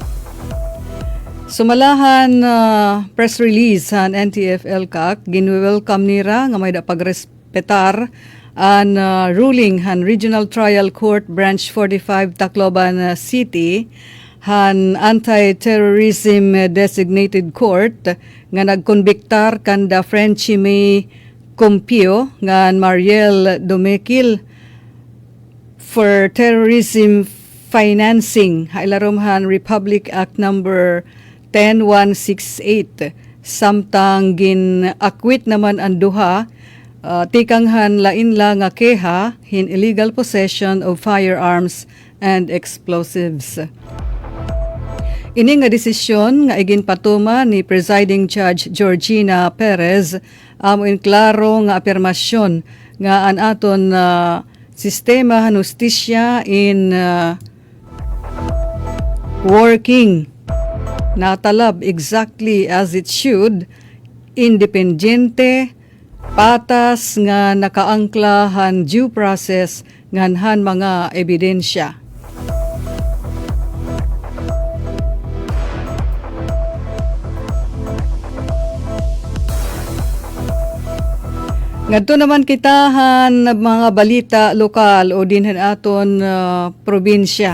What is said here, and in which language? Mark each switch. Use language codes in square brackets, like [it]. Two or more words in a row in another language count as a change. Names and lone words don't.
[war] Sumalahan [en] press release [war] han NTF LCAC, ginwelcome nira nga may da pagrespetar an ruling han Regional Trial Court Branch 45 Tacloban City han Anti-Terrorism Designated Court nga nagkonbiktar kanda Frenchie May Compio nga Mariel Domekil [en] for terrorism financing [war] hailarumhan Republic Act number 10168 samtang gin-akwit naman ang duha tikanghan lain lang nga keha hin [en] illegal possession of firearms and explosives. [war] Ini nga desisyon nga igin patuma ni Presiding Judge Georgina Perez amoin klaro nga afirmasyon nga an aton sistema han hustisya in working natalab [en] exactly as it should, [war] independente, patas nga nakaangkla han [en] due process [war] nganhan mga ebidensya. Ngadto naman kitahan mga balita lokal o dinhan aton probinsya.